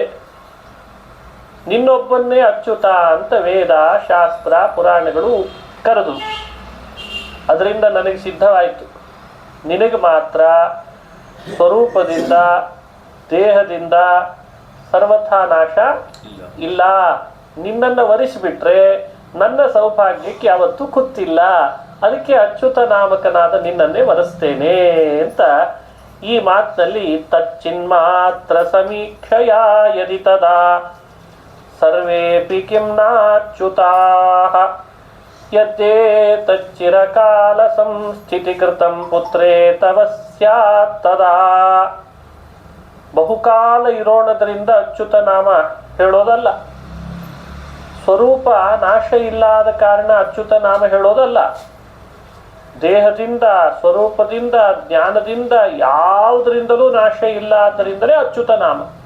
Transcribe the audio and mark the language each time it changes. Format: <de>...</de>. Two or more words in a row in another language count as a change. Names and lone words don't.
<kn>ನಿನ್ನೊಬ್ಬನ್ನೇ ಅಚ್ಯುತ ಅಂತ ವೇದ, ಶಾಸ್ತ್ರ, ಪುರಾಣಗಳು ಕರೆದು, ಅದರಿಂದ ನನಗೆ ಸಿದ್ಧವಾಯಿತು ನಿನಗೆ ಮಾತ್ರ ಸ್ವರೂಪದಿಂದ ದೇಹದಿಂದ ಸರ್ವಥಾ ನಾಶ ಇಲ್ಲ. ನಿನ್ನನ್ನು ವರಿಸಿಬಿಟ್ರೆ ನನ್ನ ಸೌಭಾಗ್ಯಕ್ಕೆ ಯಾವತ್ತೂ ಕುತ್ತಿಲ್ಲ, ಅದಕ್ಕೆ ಅಚ್ಯುತ ನಾಮಕನಾದ ನಿನ್ನನ್ನೇ ವರಿಸ್ತೇನೆ ಅಂತ ಈ ಮಾತಿನಲ್ಲಿ</kn> <sa>ತಚ್ಚಿನ್ಮಾತ್ರ ಸಮೀಕ್ಷಯ ಯದಿ ತದಾ ಸರ್ವೇಪಿ ಕಿಂ ನಾಚ್ಯುತಾಃ ಯದ್ದೇ ತಚ್ಚಿರಕಾಲ ಸಂಸ್ಥಿತಿಕೃತಂ ಪುತ್ರೇ ತವ ಸ್ಯಾತ್ ತದಾ.</sa> <kn>ಬಹುಕಾಲ ಇರೋಣದ್ರಿಂದ ಅಚ್ಯುತ ನಾಮ ಹೇಳೋದಲ್ಲ, ಸ್ವರೂಪ ನಾಶ ಇಲ್ಲದ ಕಾರಣ ಅಚ್ಯುತ ನಾಮ ಹೇಳೋದಲ್ಲ. ದೇಹದಿಂದ, ಸ್ವರೂಪದಿಂದ, ಜ್ಞಾನದಿಂದ ಯಾವುದರಿಂದಲೂ ನಾಶ ಇಲ್ಲ, ಆದ್ದರಿಂದಲೇ ಅಚ್ಯುತ ನಾಮ.</kn>